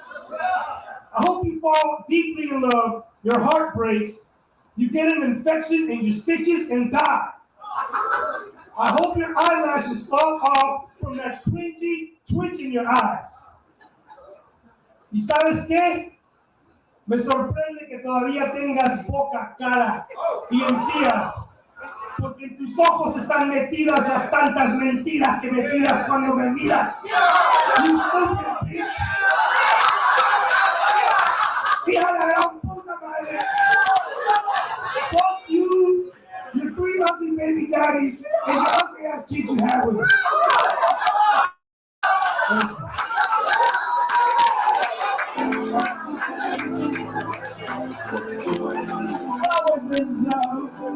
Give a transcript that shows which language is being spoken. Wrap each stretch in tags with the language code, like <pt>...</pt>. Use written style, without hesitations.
<en>I hope you fall deeply in love, your heart breaks, you get an infection in your stitches and die. I hope your eyelashes fall off from that cringy twitch in your eyes.</en> <es>¿Y sabes qué? Me sorprende que todavía tengas boca, cara y encías, porque en tus ojos están metidas las tantas mentiras que me tiras cuando me miras.</es> <en>You stupid bitch.</en> <es>Hija de la gran puta madre.</es> <en>Fuck you, your 3 ugly baby daddies, and your ugly ass kids you have with you. That was in zone.</en>